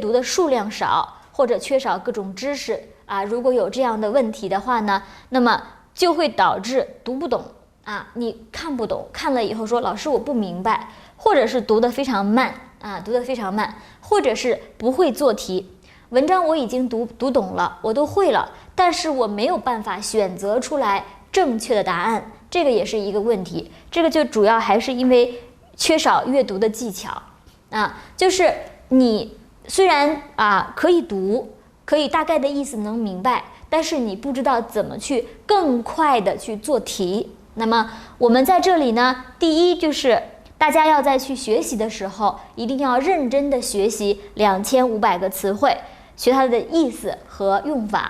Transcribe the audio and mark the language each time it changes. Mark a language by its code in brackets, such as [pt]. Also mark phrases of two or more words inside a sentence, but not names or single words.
[zh] 讀的數量少，或者缺少各種知識啊，如果有這樣的問題的話呢，那麼就會導致讀不懂啊，你看不懂，看了以後說老師我不明白，或者是讀得非常慢啊，读得非常慢，或者是不會做題，文章我已經讀懂了，我都會了，但是我沒有辦法選擇出來正確的答案，這個也是一個問題。這個就主要還是因為缺少閱讀的技巧啊，就是你雖然可以讀，可以大概的意思能明白，但是你不知道怎麼去更快的去做題。那麼我們在這裡呢，第一就是大家要在去學習的時候，一定要認真的學習2500個詞彙，學它的意思和用法。